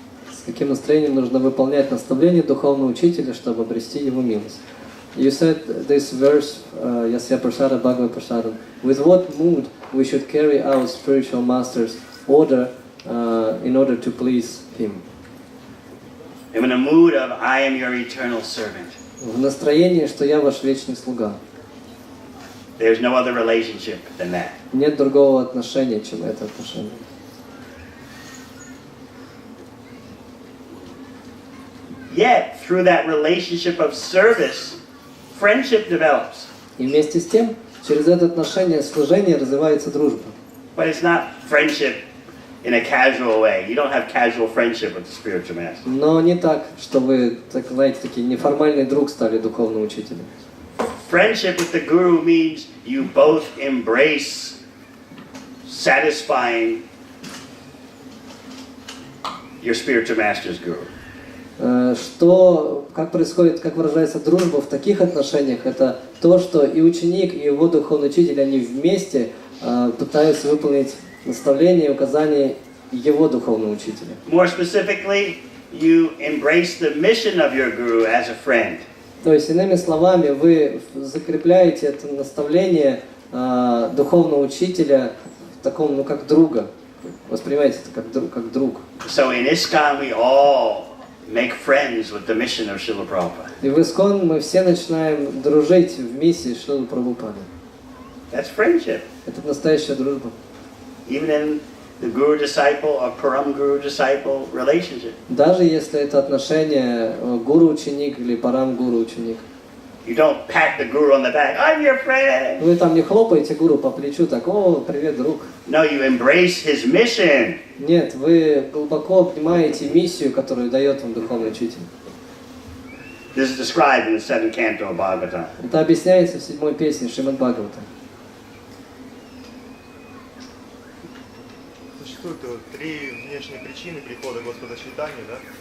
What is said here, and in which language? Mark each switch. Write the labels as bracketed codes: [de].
[ru] С каким настроением нужно выполнять наставления духовного учителя, чтобы обрести его милость? [en] You said this verse, [sa] Yasya Prasada Bhagavad Prasadam. [en] With what mood we should carry out spiritual master's order in order to please him? I'm in a mood of I am your eternal servant. [ru] В настроении, что я ваш вечный слуга. [en] There's no other relationship than that. [ru] Нет другого отношения, чем это отношение. [en] Yet, through that relationship of service, friendship develops. [ru] И вместе с тем, через это отношение служения развивается дружба. [en] But it's not friendship in a casual way. You don't have casual friendship with the spiritual master. [ru] Но не так, что вы, так знаете, такие неформальный друг стали духовным учителем. [en] Friendship with the guru means you both embrace satisfying your spiritual master's guru. [ru] Что, как происходит, как выражается дружба в таких отношениях, это то, что и ученик, и его духовный учитель, они вместе пытаются выполнить наставления и указания его духовного учителя. [en] More specifically, you embrace the mission of your guru as a friend. [ru] То есть, иными словами, вы закрепляете это наставление духовного учителя в таком, ну, как друга. Воспринимаете это как друг. [en] So in ИСККОН we all make friends with the mission of Srila Prabhupada. [ru] И в ИСККОН мы все начинаем дружить в миссии Шрилы Прабхупады. [en] That's friendship. [ru] Это настоящая дружба. [en] Even in the guru-disciple or param-guru-disciple relationship. [ru] Даже если это отношение гуру-ученик или парам-гуру-ученик. [en] You don't pat the guru on the back, I'm your friend. [ru] Вы там не хлопаете гуру по плечу, так, о, привет, друг. [en] No, you embrace his mission. [ru] Нет, вы глубоко обнимаете миссию, которую дает вам духовный учитель. [en] This is described in the 7th canto of Bhagavatam. [ru] Это объясняется в 7-й песне Шримад Бхагавата. Существует три внешние причины прихода Господа Чайтаньи, да?